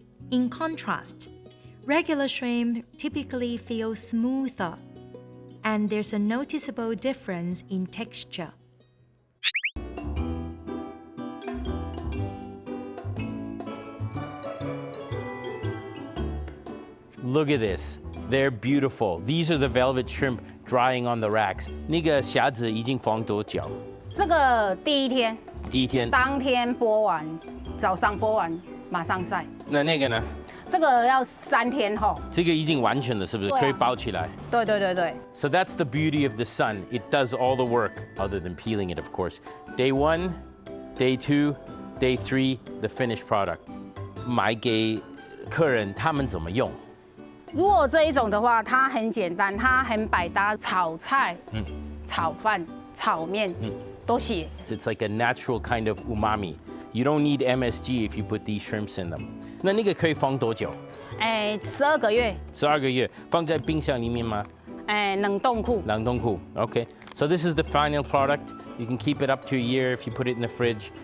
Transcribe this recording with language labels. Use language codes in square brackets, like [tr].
[en] In contrast, regular shrimp typically feel smoother, and there's a noticeable difference in texture. Look at this. They're beautiful. These are the velvet shrimp drying on the racks. [zh] 那个虾子已经放多久？这个第一天，当天剥完，早上剥完马上晒。那个呢？这个要3天后。这个已经完全了，是不是？可以包起来。对。 [en] So that's the beauty of the sun. It does all the work, other than peeling it, of course. Day 1, Day 2, Day 3, the finished product. [zh] 买给客人，他们怎么用？如果这一种的话，它很简单，它很百搭，炒菜、炒饭、炒面都行。 [en] It's like a natural kind of umami. You don't need MSG if you put these shrimps in them. [zh] 那个可以放多久？12个月。 12个月，放在冰箱里面吗？冷冻库。冷冻库 Okay. [en] So this is the final product. You can keep it up to a year if you put it in the fridge.